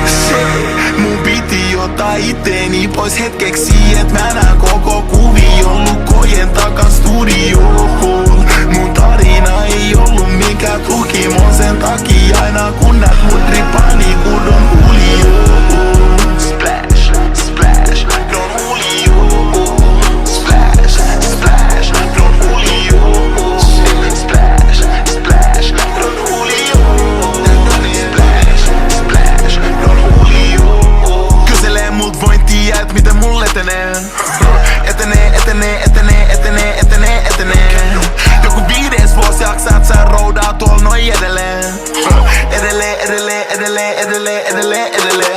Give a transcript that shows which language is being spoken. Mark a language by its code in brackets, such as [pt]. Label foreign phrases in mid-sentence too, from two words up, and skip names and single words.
[fi] Mun piti ottaa itteeni pois hetkeksi, et mä näen koko kuvion lukkojen takas studioon. Mun tarina ei ollut mikään tukimon, sen takia aina kun näet mut rippaa niin kun on Julio. [en] Splash, splash, Don Julio. Splash, splash, Don Julio. Splash, splash, Don Julio. Splash, splash, Don Julio. [fi] Kyselee mut voin tiiä, et miten mul etenee. Etenee. Joku 5 vuosi jaksaat sä roudaa tuol noin edelleen. Edelleen.